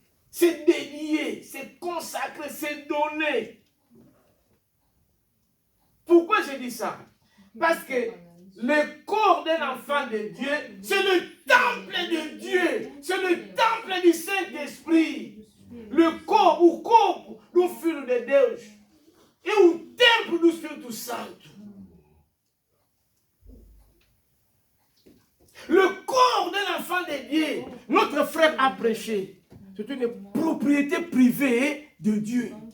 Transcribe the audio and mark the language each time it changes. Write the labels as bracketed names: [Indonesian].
[French] C'est dédier, c'est consacrer, c'est donner. Pourquoi je dis ça? Parce que le corps d'un enfant de Dieu, c'est le temple de Dieu. C'est le temple du Saint-Esprit. Le corps, [Portuguese] o corpo do Filho de Deus, é o templo do Espírito Santo. [French] Le corps d'un enfant de Dieu, notre frère a prêché, c'est une propriété privée de Dieu.